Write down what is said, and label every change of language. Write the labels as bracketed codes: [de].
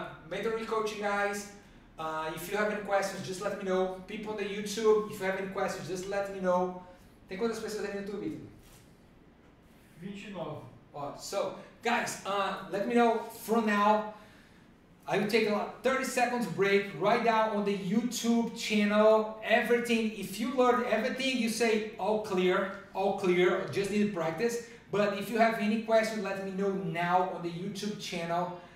[en] Mentoring coaching, guys. If you have any questions, just let me know. People on the YouTube, if you have any questions, just let me know. [pt] Tem quantas pessoas aí no YouTube, Vitor? [en] 29. So, guys, let me know from now. I will take a 30 seconds break right now on the YouTube channel. Everything, if you learned everything, you say all clear, just need to practice. But if you have any questions, let me know now on the YouTube channel.